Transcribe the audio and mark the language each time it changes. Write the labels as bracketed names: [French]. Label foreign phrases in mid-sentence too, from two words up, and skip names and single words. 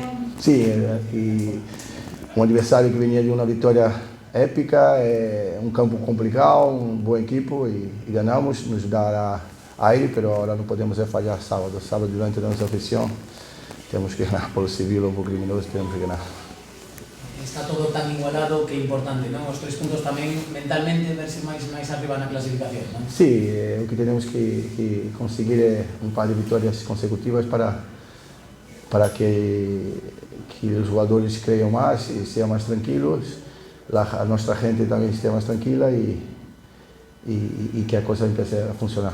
[Spanish] Sí, y un adversario que venía de una victoria épica, un campo complicado, un buen equipo y ganamos, nos dará aire, pero ahora no podemos fallar sábado. Sábado durante nuestra afición tenemos que ganar por lo civil o por criminoso, tenemos que ganar. [Galician] Está todo tan igualado que é importante, non? Os 3 puntos tamén mentalmente verse máis arriba na clasificación, non? [Spanish] Sí, lo que tenemos que conseguir es un par de victorias consecutivas para que los jugadores crean más y sean más tranquilos, nuestra gente también esté más tranquila y que la cosa empiece a funcionar.